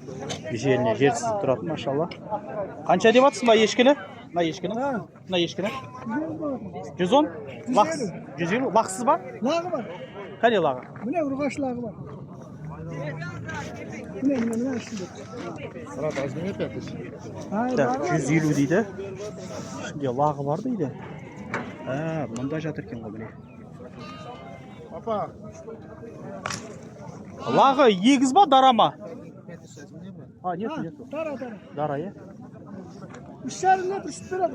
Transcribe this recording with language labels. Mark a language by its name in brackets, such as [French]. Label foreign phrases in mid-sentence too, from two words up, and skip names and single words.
[Kazakh] Жеріне жерсіз тұратын, машалла. Қанша деп атсың ба ешкіні? Мына ешкіні? Мына ешкіні? 110? Лақсыз? 150? Лақсыз ба? Лағы бар. Қане лағы? Міне ұрғаш лағы бар. Міне ішінде. [Russian] Сразу возьми опять. [Kazakh] 150 дейді. Ішінде лағы бар дейді. Мұнда жатыр екен ғой міне. Папа. Лағы егіз ба, дара ма? Нет. Дара. Дара, е? 3,5 литр сүт береді.